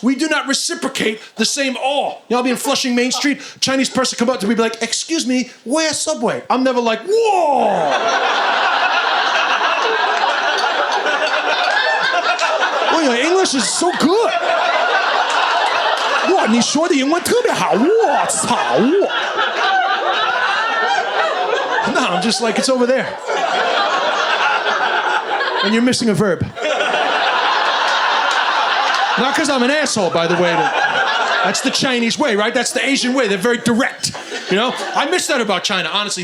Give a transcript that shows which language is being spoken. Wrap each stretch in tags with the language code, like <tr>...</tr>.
<en>We do not reciprocate the same awe. You know, I'll be in Flushing Main Street, Chinese person come up to me and be like, excuse me, where's Subway? I'm never like, whoa! Oh, your English is so good.</en> <zh>哇，你说的英文特别好，我操！</zh> <en>No, I'm just like, it's over there. And you're missing a verb. Not because I'm an asshole, by the way. That's the Chinese way, right? That's the Asian way. They're very direct. You know, I miss that about China, honestly.</en>